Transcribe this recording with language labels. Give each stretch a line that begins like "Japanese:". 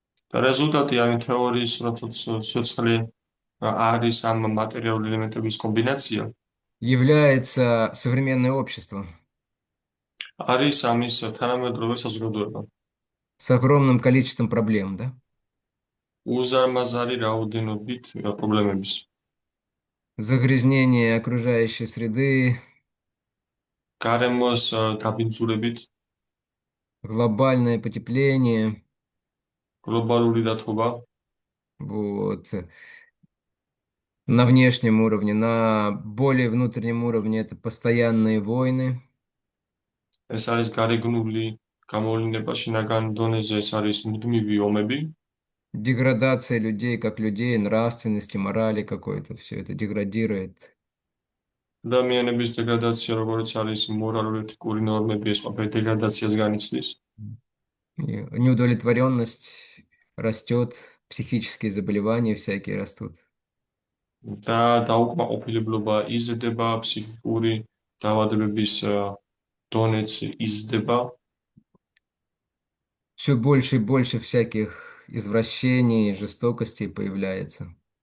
Georgian: და რეზულტატი ამ თეორიის, რომ სიცოცხლე არის ამ მატერიალური ელემენტების კომბინაცია,
Russian: является современное общество
Georgian: არის ამის თანამედროვე საზოგადოება.
Russian: с огромным количеством проблем, да?
Georgian: უზარმაზარი რაოდენობით პრობლემების.
Russian: Загрязнение окружающей среды,
Georgian: გარემოს დაბინძურებით,
Russian: глобальное потепление,
Georgian: გლობალური დათბობა,
Russian: вот. На внешнем уровне, на более внутреннем уровне это постоянные войны,
Georgian: ეს არის გარეგნული გამოვლენა, შინაგან დონეზე ეს არის მუდმივი ომები,
Russian: деградация людей как людей, нравственности, морали какой-то, все это деградирует.
Georgian: ადამიანების დეგრადაცია, როგორც არის მორალური ეთიკური ნორმები, ეს ყველაფერი დეგრადაციას განიცდის.
Russian: И неудовлетворенность растет, психические заболевания всякие растут.
Georgian: და დაუკმაყოფილებლობა იზრდება, ფსიქიკური დაავადებების დონეც იზრდება.
Russian: Все больше и больше всяких извращений, жестокостей появляется.